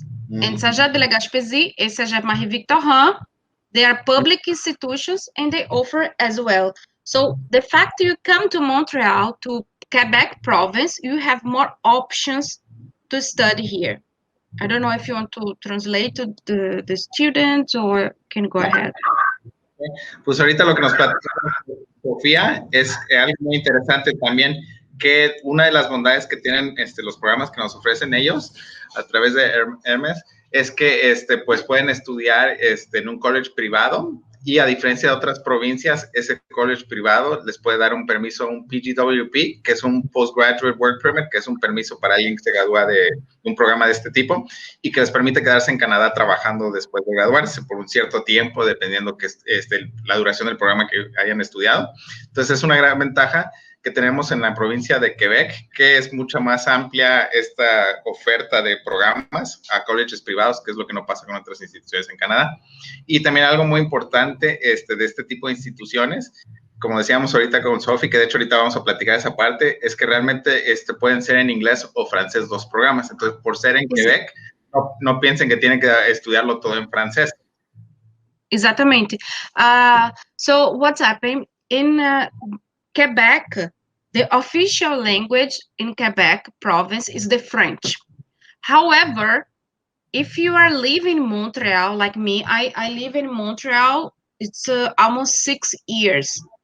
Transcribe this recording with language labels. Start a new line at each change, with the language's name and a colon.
English: And Saint-Jean de la Gaspésie et Saint-Jean-Marie-Victorin, they are public institutions and they offer as well. So the fact you come to Montreal, to Quebec province, you have more options to study here. I don't know if you want to translate to the students or can go ahead.
Spanish: Pues ahorita lo que nos platicó Sofía es algo muy interesante también, que una de las bondades que tienen los programas que nos ofrecen ellos a través de Hermes es que pues pueden estudiar en un college privado y a diferencia de otras provincias, ese college privado les puede dar un permiso, un PGWP, que es un Postgraduate Work Permit, que es un permiso para alguien que se gradúa de un programa de este tipo y que les permite quedarse en Canadá trabajando después de graduarse por un cierto tiempo, dependiendo que la duración del programa que hayan estudiado. Entonces, es una gran ventaja que tenemos en la provincia de Quebec, que es mucho más amplia esta oferta de programas a colleges privados, que es lo que no pasa con otras instituciones en Canadá. Y también algo muy importante de este tipo de instituciones, como decíamos ahorita con Sofi, que de hecho ahorita vamos a platicar esa parte, es que realmente pueden ser en inglés o francés 2 programas. Entonces, por ser en Quebec, no piensen que tienen que estudiarlo todo en francés.
Portuguese: Exatamente.
English: So what's happening in Quebec? The official language in Quebec province is the French. However, if you are living in Montreal, like me, I live in Montreal, it's almost 6 years.